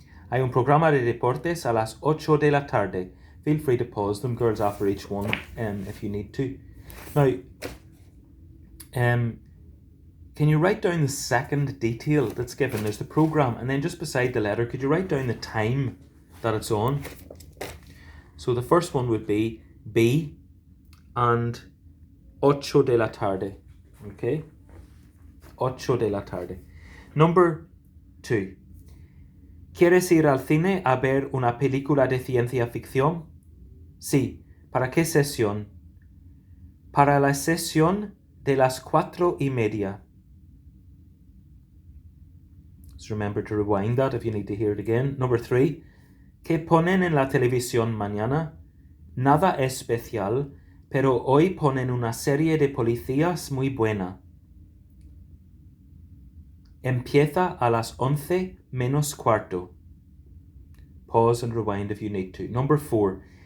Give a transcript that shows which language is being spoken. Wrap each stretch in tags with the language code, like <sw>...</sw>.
<es>Hay un programa de deportes a las 8 de la tarde.</es> <en>Feel free to pause them, girls, after each one if you need to. Now, can you write down the second detail that's given? There's the program, and then just beside the letter, could you write down the time that it's on? So the first one would be B and</en> <es>8 de la tarde.</es> <en>Okay?</en> <es>8 de la tarde.</es> <en>Number 2.</en> <es>¿Quieres ir al cine a ver una película de ciencia ficción? Sí. ¿Para qué sesión? Para la sesión de las 4:30.</es> <en>So remember to rewind that if you need to hear it again. Number 3.</en> <es>¿Qué ponen en la televisión mañana? Nada especial, pero hoy ponen una serie de policías muy buena. Empieza a las 11 menos cuarto.</es> <en>Pause and rewind if you need to. Number 4.</en>